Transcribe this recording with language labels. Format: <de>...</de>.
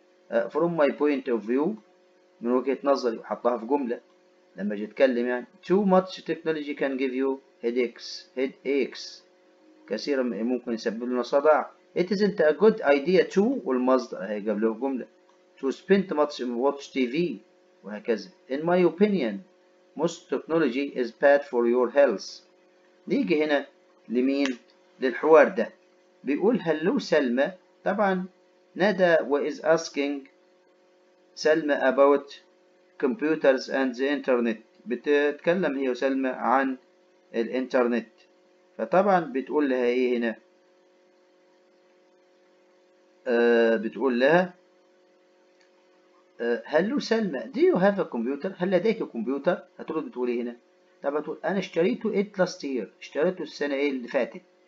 <en>from my point of view،</en> <ar>من وجهة نظري، وحطها في جملة لما اجي اتكلم يعني</ar> <en>too much technology can give you headaches،</en> <ar>كثيرا ممكن يسبب لنا صداع.</ar> <en>it isn't a good idea to،</en> <ar>والمصدر اهي قبله جملة</ar> <en>to spend much watch TV، وهكذا. in my opinion most technology is bad for your health.</en> <ar>نيجي هنا لمين؟ للحوار ده. بيقول هلو سلمى، طبعا ندى</ar> <en>is asking</en> <ar>سلمى</ar> <en>about computers and the internet،</en> <ar>بتتكلم هي وسلمى عن الانترنت. فطبعا بتقول لها ايه هنا؟ بتقول لها هلو سلمى</ar> <en>do you have a computer،</en> <ar>هل لديك كمبيوتر؟ هترد بتقول ايه هنا؟ طبعا تقول انا اشتريته</ar> <en>it last year،</en> <ar>اشتريته السنة ايه اللي فاتت.</ar>